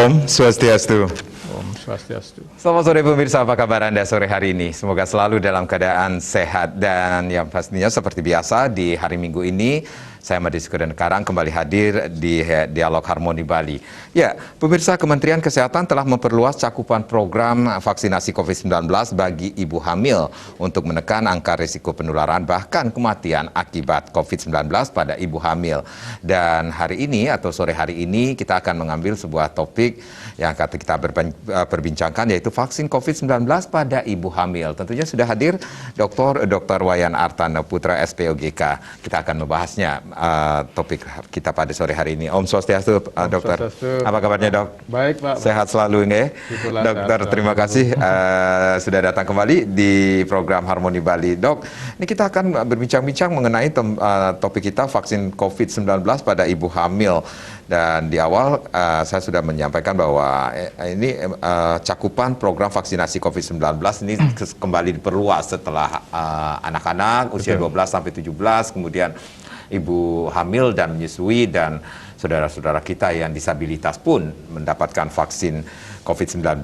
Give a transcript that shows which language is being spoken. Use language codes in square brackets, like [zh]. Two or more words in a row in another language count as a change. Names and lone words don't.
[id] Swastiastu. Om Swastiastu. Selamat sore pemirsa, apa kabar Anda sore hari ini? Semoga selalu dalam keadaan sehat dan yang pastinya seperti biasa di hari Minggu ini saya Madi Sekudan Karang kembali hadir di Dialog Harmoni Bali. Ya, pemirsa, Kementerian Kesehatan telah memperluas cakupan program vaksinasi COVID-19 bagi ibu hamil untuk menekan angka risiko penularan bahkan kematian akibat COVID-19 pada ibu hamil. Dan hari ini atau sore hari ini kita akan mengambil sebuah topik yang akan kita perbincangkan yaitu vaksin COVID-19 pada ibu hamil. Tentunya sudah hadir Dr. Wayan Artana Putra SPOGK. Kita akan membahasnya. Topik kita pada sore hari ini. Om Swastiastu, dokter. Swastiastu. Apa kabarnya, dok? Baik, Pak. Sehat selalu, nggih. Dokter, terima kasih sudah datang kembali di program Harmoni Bali. Dok, ini kita akan berbincang-bincang mengenai topik kita vaksin COVID-19 pada ibu hamil. Dan di awal saya sudah menyampaikan bahwa ini cakupan program vaksinasi COVID-19 ini kembali diperluas setelah anak-anak usia 12 sampai 17, kemudian ibu hamil dan menyusui dan saudara-saudara kita yang disabilitas pun mendapatkan vaksin COVID-19.